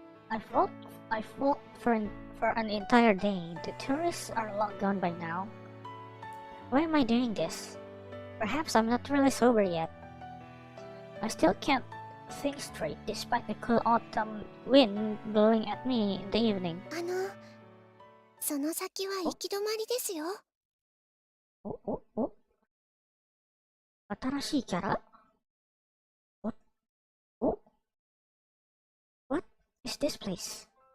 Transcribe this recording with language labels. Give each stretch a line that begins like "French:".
English: I've walked for an entire day. The tourists are long gone by now. Why am I doing this? Perhaps I'm not really sober yet. I still can't think straight despite the cool autumn wind blowing at me in the evening.
Japanese: その先は行き止まりですよ。お新しいキャラ
English: What is this place?